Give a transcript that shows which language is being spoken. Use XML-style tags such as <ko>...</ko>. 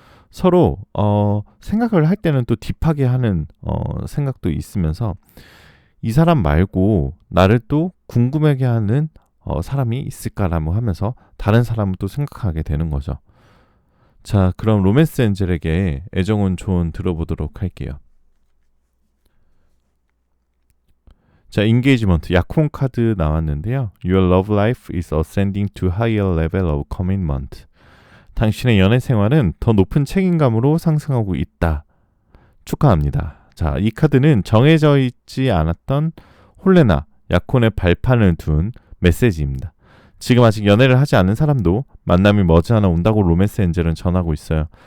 <ko>서로 생각을 할 때는 또 딥하게 하는 생각도 있으면서 이 사람 말고 나를 또 궁금하게 하는 사람이 있을까라고 하면서 다른 사람을 또 생각하게 되는 거죠. 자, 그럼 로맨스 엔젤에게 애정운 조언 들어보도록 할게요. 자, 인게이지먼트 약혼 카드 나왔는데요.</ko> <en>Your love life is ascending to higher level of commitment.</en> <ko>당신의 연애 생활은 더 높은 책임감으로 상승하고 있다. 축하합니다. 자, 이 카드는 정해져 있지 않았던 혼례나 약혼의 발판을 둔 메시지입니다. 지금 아직 연애를 하지 않은 사람도 만남이 머지않아 온다고 로맨스 엔젤은 전하고 있어요.</ko>